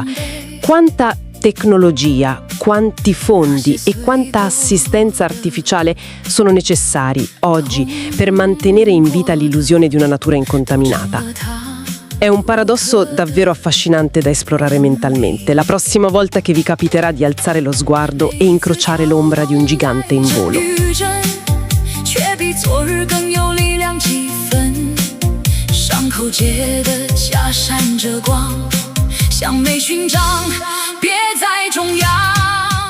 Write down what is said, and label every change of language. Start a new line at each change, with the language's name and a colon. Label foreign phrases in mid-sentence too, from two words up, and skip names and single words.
Italian: Quanta tecnologia, quanti fondi e quanta assistenza artificiale sono necessari oggi per mantenere in vita l'illusione di una natura incontaminata? È un paradosso davvero affascinante da esplorare mentalmente. La prossima volta che vi capiterà di alzare lo sguardo e incrociare l'ombra di un gigante in volo.
Chinese: 伤口结的痂闪着光，向美寻找，别在中央。